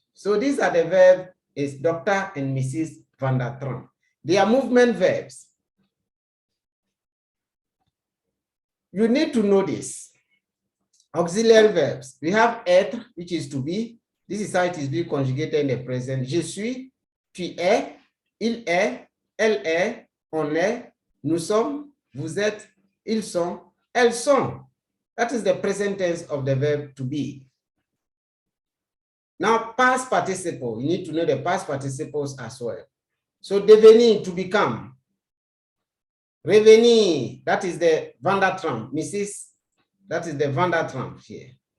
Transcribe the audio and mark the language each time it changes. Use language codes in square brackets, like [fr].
[en] So these are the verbs is Dr. and Mrs. Van der Trump. They are movement verbs. You need to know this. Auxiliary verbs. We have être, which is to be. This is how it is being conjugated in the present. [fr] Je suis, tu es, il est, elle est, on est, nous sommes, vous êtes, ils sont, elles sont. [en] That is the present tense of the verb to be. Now, past participle, you need to know the past participles as well. So, devenir, to become. Revenir, that is the Van der Trump. Mrs., that is the Van der Trump here.